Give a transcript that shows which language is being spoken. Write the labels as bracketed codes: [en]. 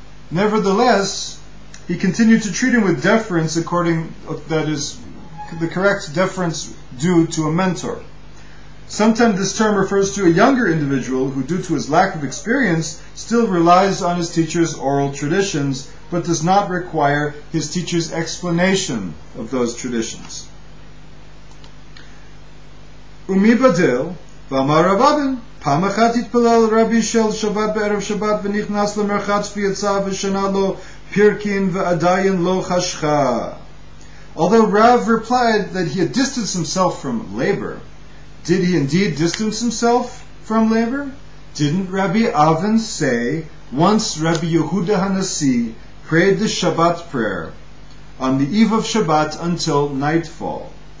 [en] Nevertheless, he continued to treat him with deference that is, the correct deference due to a mentor. Sometimes this term refers to a younger individual who, due to his lack of experience, still relies on his teacher's oral traditions, but does not require his teacher's explanation of those traditions. [he] Umi badel, v'amar Rababin, פעם אחת התפלל רבי של שבת בערב שבת ונכנס למרחץ ויצא ושנה לו פרקין ועדיין לא חשכה. [en] Although Rav replied that he had distanced himself from labor, did he indeed distance himself from labor? Didn't Rabbi Avin say, once Rabbi Yehuda Hanasi prayed the Shabbat prayer on the eve of Shabbat until nightfall.